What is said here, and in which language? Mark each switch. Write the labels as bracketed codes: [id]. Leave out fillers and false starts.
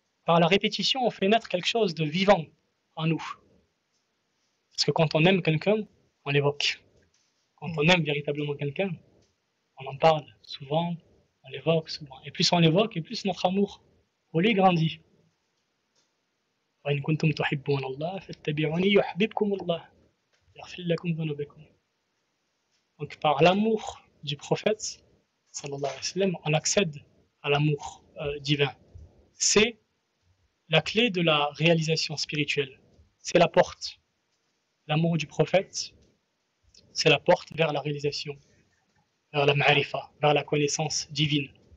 [fr] Par la répétition, on fait naître quelque chose de vivant en nous. Parce que quand on aime quelqu'un, on l'évoque. Quand on aime véritablement quelqu'un, on en parle souvent, on l'évoque souvent. Et plus on l'évoque, et plus notre amour pour lui grandit. [ar] وإن كنتم تحبون الله فاتبعوني يحببكم الله يغفر لكم ذنوبكم. [fr] Donc par l'amour du prophète sallallahu alayhi wa sallam, on accède à l'amour divin. C'est la clé de la réalisation spirituelle. C'est la porte. L'amour du prophète, c'est la porte vers la réalisation, vers la ma'rifa, vers la connaissance divine.